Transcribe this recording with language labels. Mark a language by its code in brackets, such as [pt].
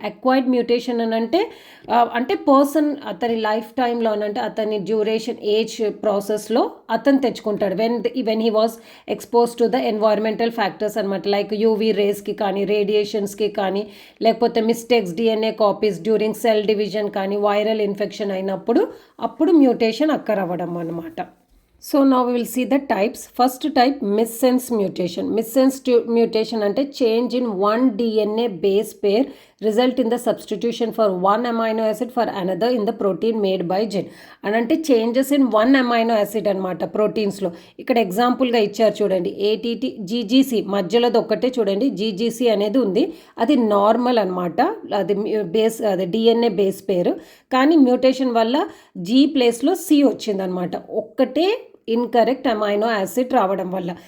[te] Acquired mutation అని అంటే person అతని లైఫ్ టైంలో అంటే అతని డ్యూరేషన్, ఏజ్ ప్రాసెస్లో అతను తెచ్చుకుంటాడు [en] when he was expose to the environmental factors [te] అనమాట. లైక్ యూవీ రేస్కి కానీ, రేడియేషన్స్కి కానీ, లేకపోతే mistakes, DNA copies during cell division కానీ, వైరల్ ఇన్ఫెక్షన్ అయినప్పుడు అప్పుడు మ్యూటేషన్ అక్కర్ అవ్వడం అనమాట. [en] So now we will see the types. First type, missense mutation. Missense mutation అంటే change in one DNA base pair result in the substitution for one amino acid for another in the protein made by gene. [te] అని అంటే [en] changes in one amino acid [te] అనమాట ప్రోటీన్స్లో. ఇక్కడ ఎగ్జాంపుల్గా ఇచ్చారు చూడండి, ATT, GGC, మధ్యలోది ఒక్కటే చూడండి, జీజీసీ అనేది ఉంది, అది నార్మల్ అనమాట, అది అది డిఎన్ఏ బేస్ పేరు. కానీ మ్యూటేషన్ వల్ల జీ ప్లేస్లో సి వచ్చిందనమాట, ఒక్కటే ఇన్కరెక్ట్ అమైనో యాసిడ్ రావడం వల్ల.